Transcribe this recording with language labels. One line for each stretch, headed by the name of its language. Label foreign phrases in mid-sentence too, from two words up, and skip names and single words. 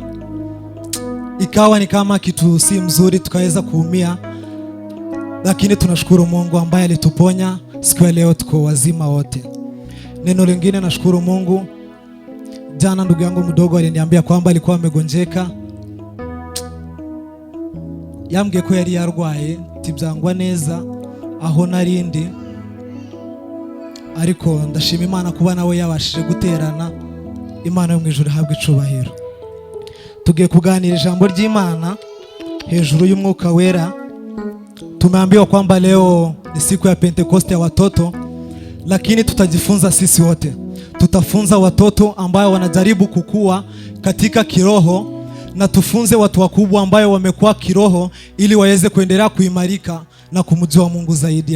Swahili: Ikawa ni kama kitu si mzuri, tukaweza kuumia, lakini tunashukuru Mungu ambaye alituponya. Siku ya leo tuko wazima wote. Neno lingine, nashukuru Mungu, jana ndugu yangu mdogo aliniambia kwamba alikuwa amegonjeka,
Kinyarwanda: yambwiye ko yari yarwaye tibyangwa neza aho narindi, ariko ndashima Imana kuba nawe yabashije guterana. Imana yo mu ijuru ihabwe icubahiro. Tugiye kuganira ijambo ry'Imana hejuru y'umwuka wera.
Swahili: Tumeambiwa kwamba leo ni siku ya Pentekoste ya watoto, lakini tutajifunza sisi wote. Tutafunza watoto ambao wanajaribu kukua katika kiroho, na tufunze watu wakubwa ambao wamekuwa kiroho ili waweze kuendelea kuimarika na kumjua Mungu zaidi.